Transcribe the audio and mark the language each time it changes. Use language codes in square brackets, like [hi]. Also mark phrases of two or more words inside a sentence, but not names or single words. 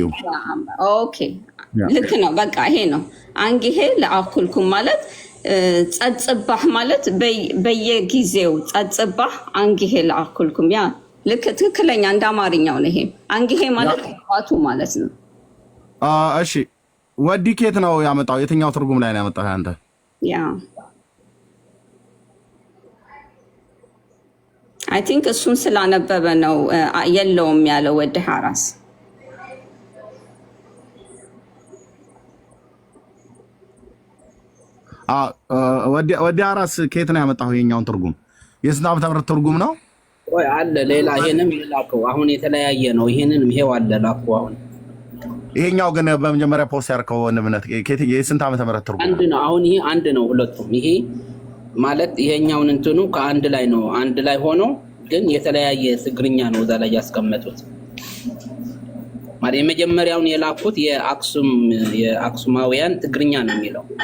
[am] ኦኬ ልክ ነው። በቃ ይሄ ነው [ti] አንግሄ ለአኩልኩም [am] ማለት ጸጽባህ ማለት በየጊዜው [ti] ጸጽባህ አንግሄ ለአኩልኩም [am] ያ ልክ ትክክለኛ እንደ አማርኛው ነው። ይሄ አንግሄ ማለት ዋቱ ማለት ነው። እሺ ወዲ ኬት ነው ያመጣው? የትኛው ትርጉም ላይ ነው ያመጣው አንተ? ያ [en] I think [am] እሱን ስላነበበ ነው የለውም ያለው ወዲ ሀራስ። ወዲ ሀራስ ኬት ነው ያመጣው? የኛውን ትርጉም የስንት ዓመተ ምህረት ትርጉም ነው? ወይ አለ ሌላ ይሄንም ላከው። አሁን የተለያየ ነው። ይሄንንም ይሄው አለ ላከው አሁን ይሄኛው ግን በመጀመሪያ ፖስት ያርከው ወንድምነት የስንት ዓመተ ምህረት ትርጉም አንድ ነው። አሁን ይሄ አንድ ነው ሁለቱም። ይሄ ማለት ይሄኛውን እንትኑ ከአንድ ላይ ነው። አንድ ላይ ሆኖ ግን የተለያየ ትግርኛ ነው እዛ ላይ ያስቀመጡት። ማለት የመጀመሪያውን የላኩት የአክሱማውያን ትግርኛ ነው የሚለው።